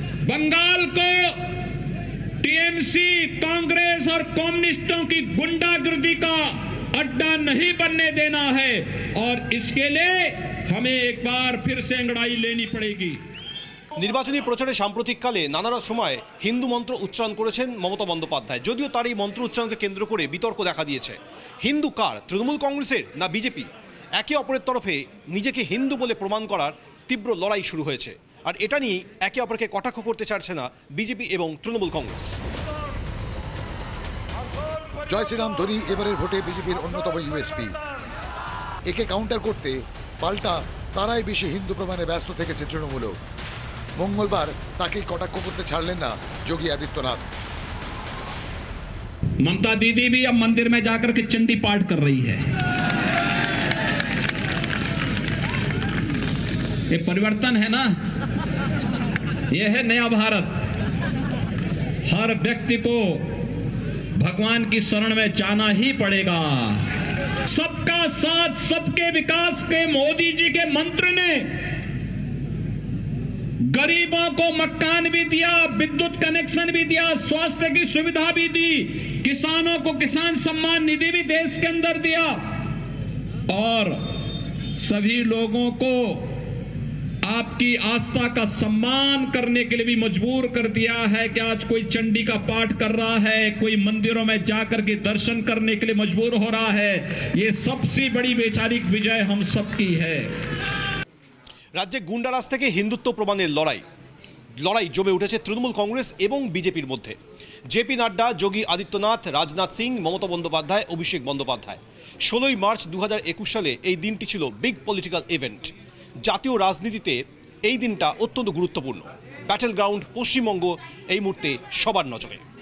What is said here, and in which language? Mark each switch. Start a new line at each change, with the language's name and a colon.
Hindi: बंगाल को टीएमसी, कांग्रेस और कम्युनिस्टों की गुंडागर्दी का अड्डा नहीं बनने देना है और इसके लिए हमें एक बार फिर से अंगड़ाई लेनी पड़ेगी।
Bangla: নির্বাচনী প্রচারে সাম্প্রতিককালে নানা সময় হিন্দু মন্ত্র উচ্চারণ করেছেন মমতা বন্দ্যোপাধ্যায়, যদিও তার এই মন্ত্র উচ্চারণকে কেন্দ্র করে বিতর্ক দেখা দিয়েছে। হিন্দু কার, তৃণমূল কংগ্রেসের না বিজেপি? একে অপরের তরফে নিজেকে হিন্দু বলে প্রমাণ করার তীব্র লড়াই শুরু হয়েছে, আর এটা নিয়ে একে অপরকে কটাক্ষ করতে চাইছে না বিজেপি এবং তৃণমূল কংগ্রেস। জয় শ্রীরাম ধ্বনি এবারের ভোটে বিজেপির অন্যতম ইউএসপি। একে কাউন্টার করতে পাল্টা তারাই বেশি হিন্দু প্রমাণে ব্যস্ত থেকেছে তৃণমূলও। মঙ্গলবার তাকেই কটাক্ষ করতে ছাড়লেন না যোগী আদিত্যনাথ।
Hindi: ममता दीदी भी अब मंदिर में जाकर के चंडी पाठ कर रही है। ये परिवर्तन है ना, ये है नया भारत। हर व्यक्ति को भगवान की शरण में जाना ही पड़ेगा। सबका साथ सबके विकास के मोदी जी के मंत्र ने गरीबों को मकान भी दिया, विद्युत कनेक्शन भी दिया, स्वास्थ्य की सुविधा भी दी, किसानों को किसान सम्मान निधि भी देश के अंदर दिया, और सभी लोगों को आपकी आस्था का सम्मान करने के लिए भी मजबूर कर दिया है कि आज कोई चंडी का पाठ कर रहा है, कोई मंदिरों में जाकर के दर्शन करने के लिए मजबूर हो रहा है। ये सबसे बड़ी वैचारिक विजय हम सबकी है।
Bangla: রাজ্যে গুন্ডারাজ থেকে হিন্দুত্ব প্রমাণের লড়াই জমে উঠেছে তৃণমূল কংগ্রেস এবং বিজেপির মধ্যে। জেপি নাড্ডা, যোগী আদিত্যনাথ, রাজনাথ সিং, মমতা বন্দ্যোপাধ্যায়, অভিষেক বন্দ্যোপাধ্যায়। 16ই মার্চ 2021 সালে এই দিনটি ছিল বিগ পলিটিক্যাল ইভেন্ট। জাতীয় রাজনীতিতে এই দিনটা অত্যন্ত গুরুত্বপূর্ণ। ব্যাটেল গ্রাউন্ড পশ্চিমবঙ্গ এই মুহূর্তে সবার নজরে।